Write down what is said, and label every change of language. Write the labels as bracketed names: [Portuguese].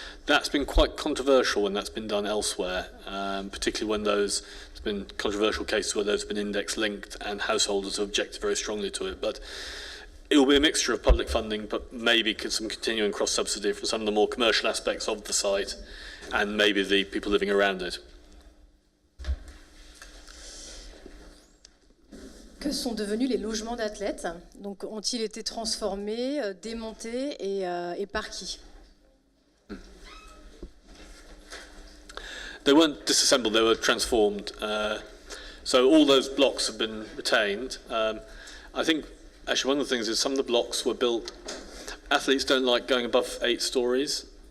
[English] That's been quite controversial when that's been done elsewhere, particularly when there's been controversial cases where those have been index linked and householders have objected very strongly to it. But it will be a mixture of public funding, but maybe some continuing cross-subsidy for some of the more commercial aspects of the site and maybe the people living around it. [French] Que sont devenus les logements d'athlètes? Donc, ont-ils été transformés, démontés et par qui? [English] They weren't disassembled, they were transformed. So all those blocks have been retained. I think, actually, one of the things is some of the blocks were built, athletes don't like going above 8 stories.